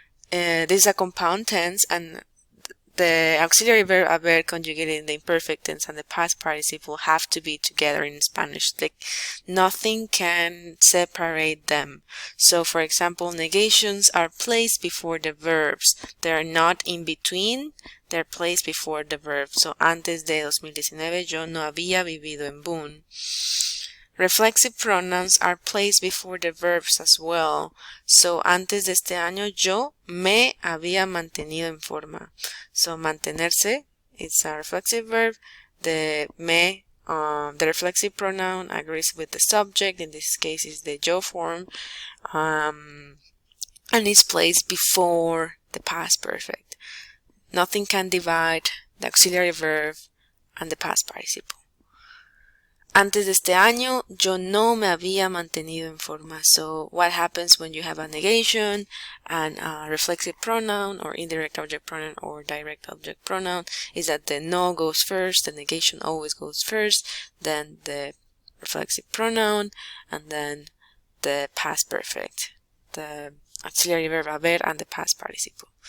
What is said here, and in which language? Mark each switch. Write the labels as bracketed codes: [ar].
[en] This is a compound tense, and the auxiliary verb haber conjugated in the imperfect tense and the past participle have to be together in Spanish. Like nothing can separate them. So for example, negations are placed before the verbs. They are not in between. They're placed before the verb. [es] So antes de 2019 yo no había vivido en Boone. [en] Reflexive pronouns are placed before the verbs as well. [es] So, antes de este año yo me había mantenido en forma. [en] So, mantenerse is a reflexive verb. The reflexive pronoun agrees with the subject. In this case, is the yo form. And is placed before the past perfect. Nothing can divide the auxiliary verb and the past participle. [es] Antes de este año, yo no me había mantenido en forma. [en] So, what happens when you have a negation and a reflexive pronoun or indirect object pronoun or direct object pronoun is that the no goes first, the negation always goes first, then the reflexive pronoun, and then the past perfect, the auxiliary verb haber, and the past participle.